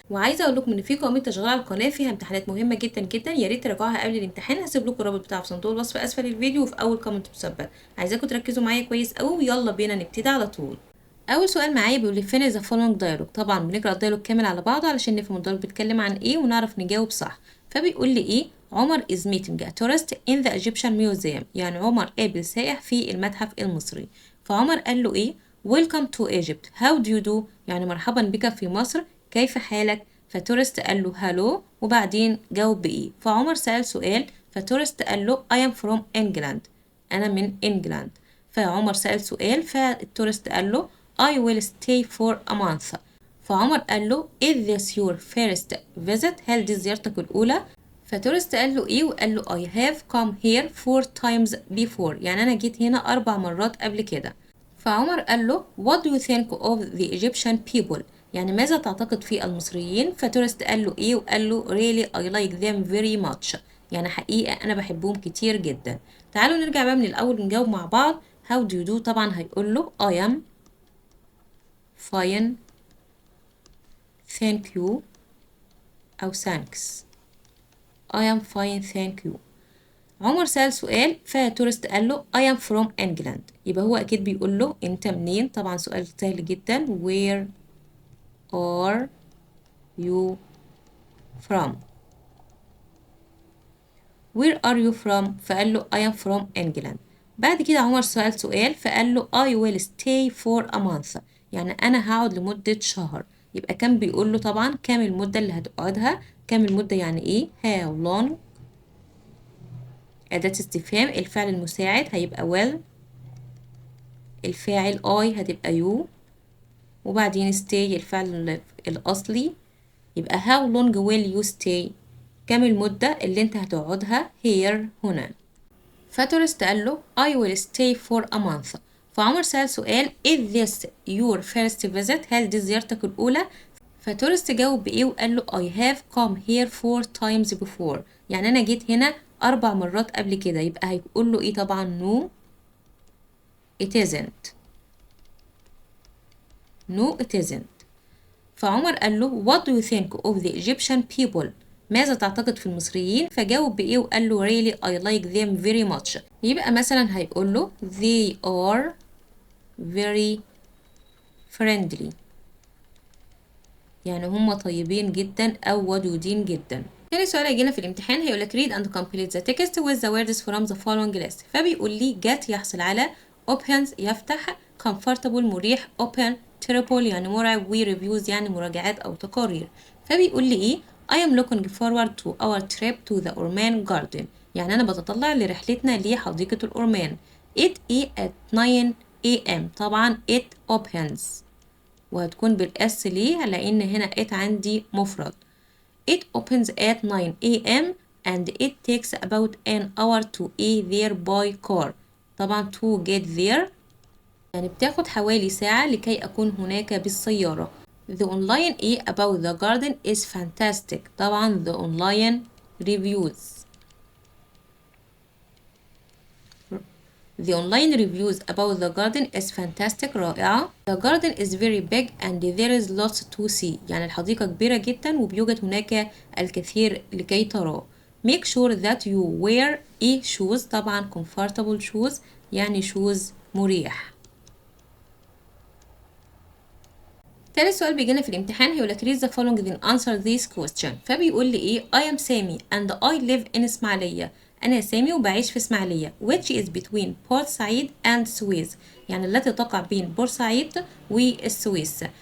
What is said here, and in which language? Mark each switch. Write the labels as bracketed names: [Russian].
[Arabic] وعايزة أقول لكم إن في قائمة تشغيل على القناة فيها امتحانات مهمة جدا جدا، يا ريت تراجعوها قبل الامتحان. هسيب لكم الرابط بتاعها في صندوق الوصف أسفل الفيديو وفي أول كومنت مثبت. عايزاكم تركزوا معايا كويس أوي ويلا بينا نبتدي على طول. اول سؤال معايا بيقول لي [English] finish the following dialogue. [Arabic] طبعا بنقرا الديالوج كامل على بعضه علشان نفهم الديالوج بيتكلم عن ايه ونعرف نجاوب صح. فبيقول لي ايه؟ [English] Omar is meeting a tourist in the Egyptian museum. [Arabic] يعني عمر قابل سائح في المتحف المصري. فعمر قال له ايه؟ [English] welcome to Egypt, how do you do؟ [Arabic] يعني مرحبا بك في مصر، كيف حالك؟ فتورست قال له hello وبعدين جاوب بايه؟ فعمر سأل سؤال، فتورست قال له [English] I am from England. [Arabic] انا من انجلاند. فعمر سأل سؤال، فالتورست قال له [English] I will stay for a month. [Arabic] فعمر قال له [English] is this your first visit؟ [Arabic] هل دي زيارتك الأولى؟ فتورست قال له إيه؟ وقال له [English] I have come here 4 times before. [Arabic] يعني أنا جيت هنا 4 مرات قبل كده. فعمر قال له [English] what do you think of the Egyptian people؟ [Arabic] يعني ماذا تعتقد في المصريين؟ فتورست قال له إيه؟ وقال له [English] really I like them very much. [Arabic] يعني حقيقة أنا بحبهم كتير جدا. تعالوا نرجع بقى من الأول ونجاوب مع بعض. [English] how do you do؟ [Arabic] طبعا هيقول له [English] I am fine thank you أو thanks. I am fine thank you. [Arabic] عمر سأل سؤال، فتورست قال له [English] I am from England. [Arabic] يبقى هو أكيد بيقول له أنت منين؟ طبعا سؤال سهل جدا. [English] Where are you from؟ Where are you from؟ [Arabic] فقال له [English] I am from England. [Arabic] بعد كده عمر سأل سؤال فقال له [English] I will stay for a month. [Arabic] يعني أنا هقعد لمدة شهر. يبقى كان بيقول له طبعا كام المدة اللي هتقعدها. كام المدة يعني إيه؟ [English] how long. [Arabic] أداة استفهام. الفعل المساعد هيبقى will. الفاعل I هتبقى you. وبعدين stay الفعل الأصلي. يبقى [English] how long will you stay؟ [Arabic] كام المدة اللي انت هتقعدها here هنا. فتورست قال له [English] I will stay for a month. [Arabic] فعمر سأل سؤال [English] is this your first visit؟ [Arabic] هل دي زيارتك الأولى؟ فتورست جاوب بإيه وقال له [English] I have come here 4 times before. [Arabic] يعني أنا جيت هنا 4 مرات قبل كده. يبقى هيقول له إيه؟ طبعا [English] no it isn't. no it isn't. [Arabic] فعمر قال له [English] what do you think of the Egyptian people؟ [Arabic] ماذا تعتقد في المصريين؟ فجاوب بإيه وقال له [English] really I like them very much. [Arabic] يبقى مثلا هيقول له [English] they are very friendly. [Arabic] يعني هم طيبين جدا أو ودودين جدا. تاني سؤال هيجينا في الامتحان هيقول لك [English] read and complete the text with the words from the following list. [Arabic] فبيقول لي get يحصل على opens يفتح comfortable مريح open terrible يعني مرعب و reviews يعني مراجعات أو تقارير. [English] فبيقول لي إيه I am looking forward to our trip to the Orman Garden. [Arabic] يعني أنا بتطلع لرحلتنا لحديقة الأورمان. [English] it is at 9 a.m. [Arabic] طبعا [English] it opens [Arabic] وهتكون بالإس ليه؟ لأن هنا it عندي مفرد. [English] It opens at 9 a.m. and it takes about an hour to be there by car. [Arabic] طبعا [English] to get there [Arabic] يعني بتاخد حوالي ساعة لكي أكون هناك بالسيارة. [English] The online about the garden is fantastic. [Arabic] طبعا [English] the online reviews. The online reviews about the garden is fantastic. [Arabic] رائعة. [English] The garden is very big and there is lots to see. [Arabic] يعني الحديقة كبيرة جدا وبيوجد هناك الكثير لكي تراه. [English] Make sure that you wear shoes. [Arabic] طبعا [English] comfortable shoes [Arabic] يعني shoes مريح. تالت سؤال بيجينا في الامتحان هيقولك [English] read the following then answer this question. [Arabic] فبيقول لي ايه [English] I am Sami and I live in Ismailia. [Arabic] أنا سامي وبعيش في إسماعيلية [English] which is between [Arabic] بورسعيد and سويس. يعني التي تقع بين بورسعيد والسويس.